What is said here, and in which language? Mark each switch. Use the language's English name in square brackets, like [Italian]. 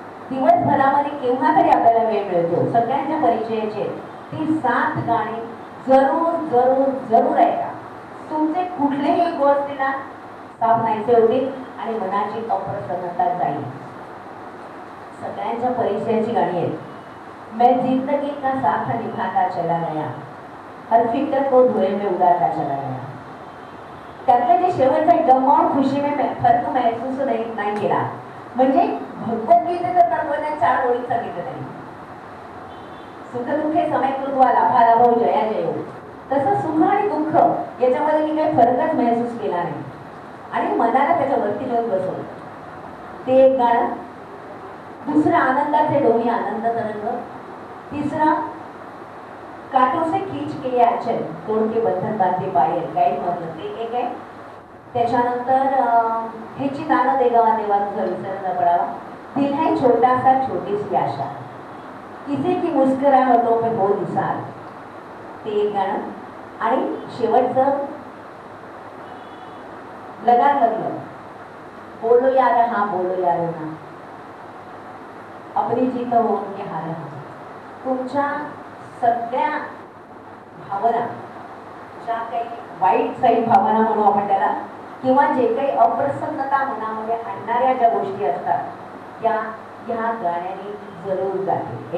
[Marathi] दिवसभरामध्ये केव्हा तरी आपल्याला वेळ मिळतो, सगळ्यांच्या परिचयाचे ती 7 गाणी जरूर जरूर जरूर ऐका. तुमचे कुठलेही गोष्टीला साफ नाहीसे होतील आणि मनाची अप्रसन्नता जाईल. सगळ्यांच्या परिचयाची गाणी आहेत. [Hindi] मैं जिंदगी का साथ निभाता चला गया, हर फिक्र को धुएं में उड़ाता चला गया. [Marathi] त्यातलं जे शेवटचा [Hindi] गम और खुशी में फर्क महसूस [Marathi] नाही केला. म्हणजे भगवद्गीतेचं तत्वज्ञान 4 ओळीत सांगितलं त्यांनी. [Sanskrit] सुख दुःखे समय कृत्वा लाभालाभो जया जयो. [Marathi] तसं सुख आणि दुःख याच्यामध्ये मी काही फरकच महसूस केला नाही आणि मनाला त्याच्यावरती घेऊन बसवलं. ते एक गाणं. दुसरं आनंदाचे डोही आनंद तरंग. [Hindi] तिसरा काटों से खींच के आंचल तोड़ के बंधन बांधे पायल, [Marathi] गाईड मधलं ते एक आहे. त्याच्यानंतर ह्याची नाणं देगावा देवा तुझा विसर न पडावा. [Hindi] दिल है छोटा सा छोटी सी आशा, किसी की मुस्कुराहटों पे हो निसार, [Marathi] ते एक गाणं. आणि शेवटचं लगान मधलं [Hindi] बोलो यार हा बोलो यार ना, अपनी जीत हो उनके हार. [Marathi] तुमच्या सगळ्या भावना, ज्या काही वाईट साईड भावना म्हणू आपण त्याला, किंवा जे काही अप्रसन्नता मनामध्ये आणणाऱ्या ज्या गोष्टी असतात त्या ह्या गाण्याने जरूर जाते.